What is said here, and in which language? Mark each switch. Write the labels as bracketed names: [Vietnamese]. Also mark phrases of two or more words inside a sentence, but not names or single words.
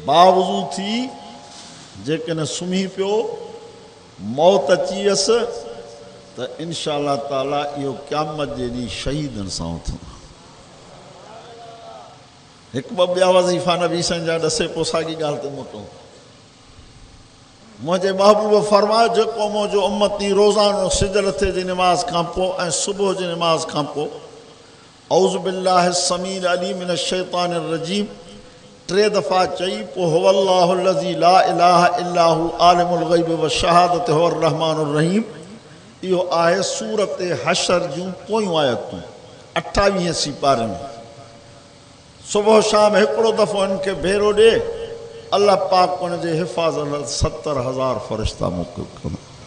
[Sindhi] बावज़ू थी जेकॾहिं सुम्ही पियो, मौत अची वियसि, त इंशाअल्लाह ताला इहो क़यामत जे ॾींहुं शहीदनि सां उथंदो। हिकु ॿ ॿिया वज़ीफ़ा नबी साईं जा ॾसे पोइ साॻी ॻाल्हि ते मोटूं। मुंहिंजे महबूब फरमायो, जेको मुंहिंजो उम्मती रोज़ानो सिजलथे जी निमाज़ खां पोइ ऐं सुबुह जी निमाज़ खां पोइ [Arabic] أعوذ بالله السميع العليم من الشيطان الرجيم [Sindhi] 3 दफ़ा चई, पोइ [Arabic] هو الله الذي لا إله إلا هو عالم الغيب والشهادة هو الرحمن الرحيم. [Sindhi] इहो आहे सूरत हशर जूं पोयूं आयतूं 28 सिपारे में। सुबुह शाम हिकिड़ो दफ़ो इनखे भेरो ॾे, अल्लाह पाक उन जे हिफ़ाज़त लाइ 70,000 फ़रिश्ता मोकिल कंदो।